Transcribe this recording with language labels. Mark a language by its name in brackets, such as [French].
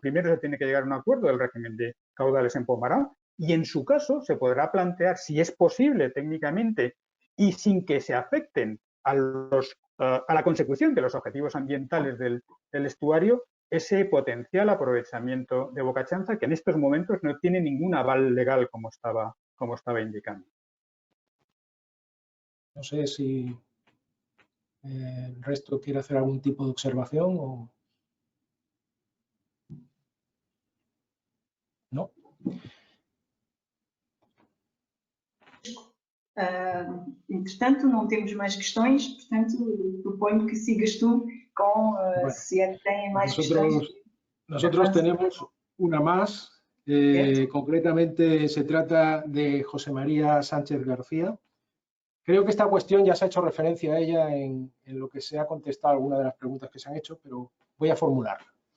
[Spanish] Primero se tiene que llegar a un acuerdo del régimen de caudales en Pomarán y en su caso se podrá plantear, si es posible técnicamente y sin que se afecten a la consecución de los objetivos ambientales del estuario, ese potencial aprovechamiento de Bocachanza, que en estos momentos no tiene ningún aval legal, como estaba indicando. No sé si el resto quiere hacer algún tipo de observación o no. [Portuguese] Entretanto, não temos mais questões, portanto, proponho que [Spanish] sigas tú con bueno, si tienen más questões. Nosotros tenemos una más, concretamente se trata de José María Sánchez García. Creo que esta cuestión ya se ha hecho referencia a ella en lo que se ha contestado alguna de las preguntas que se han hecho, pero voy a formularla.